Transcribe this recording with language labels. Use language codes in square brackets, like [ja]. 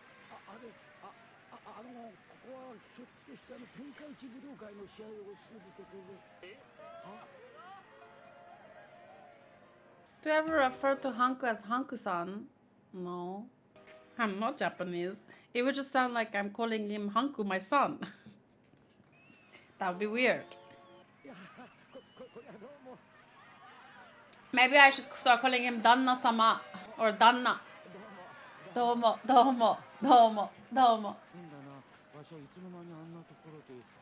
[ja] ここはひょっとして天下一武道会の試合をするところ。 [en] Do you ever refer to Hanku as Hanku-san? No. I'm not Japanese. It would just sound like I'm calling him Hanku, my son. That would be weird. Maybe I should start calling him Danna-sama or Danna. [ja] Domo, domo, domo, domo. わしはいつの間にあんなところで。